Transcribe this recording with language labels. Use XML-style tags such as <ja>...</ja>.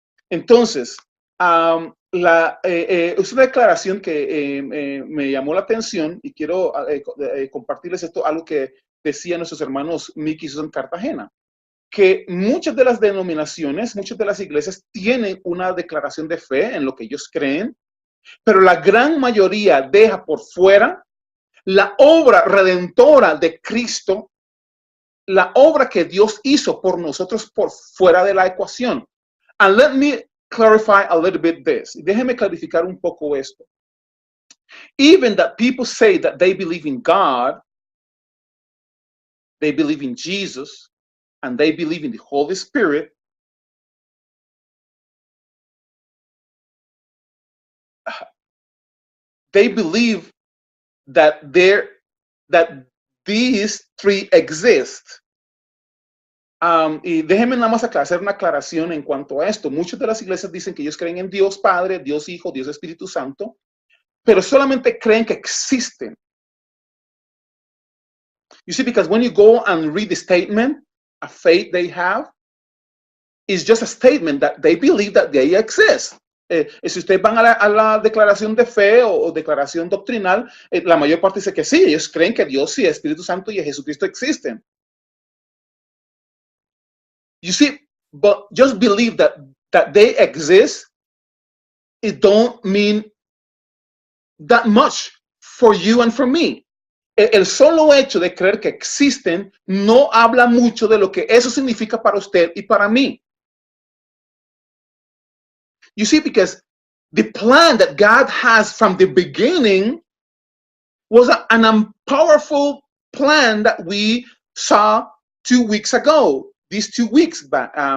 <es>Entonces, es una declaración que me llamó la atención y quiero compartirles esto, algo que decían nuestros hermanos Mickey y Susan Cartagena, que muchas de las denominaciones, muchas de las iglesias tienen una declaración de fe en lo que ellos creen, pero la gran mayoría deja por fuera la obra redentora de Cristo, la obra que Dios hizo por nosotros por fuera de la ecuación.</es> <en>And let me clarify a little bit this.</en> <es>Déjeme clarificar un poco esto.</es> <en>Even that people say that they believe in God, they believe in Jesus, and they believe in the Holy Spirit, they believe that these three exist.</en> <es>Y déjenme nada más hacer una aclaración en cuanto a esto. Muchas de las iglesias dicen que ellos creen en Dios Padre, Dios Hijo, Dios Espíritu Santo, pero solamente creen que existen.</es> <en>You see, because when you go and read the statement of faith they have, it's just a statement that they believe that they exist.</en> <es>Si ustedes van a la declaración de fe o declaración doctrinal, la mayor parte dice que sí, ellos creen que Dios y el Espíritu Santo y Jesucristo existen.</es> <en>You see, but just believe that they exist, it don't mean that much for you and for me.</en> <es>El solo hecho de creer que existen no habla mucho de lo que eso significa para usted y para mí.</es> <en>You see, because the plan that God has from the beginning was an powerful plan that we saw 2 weeks ago, these 2 weeks back.</en>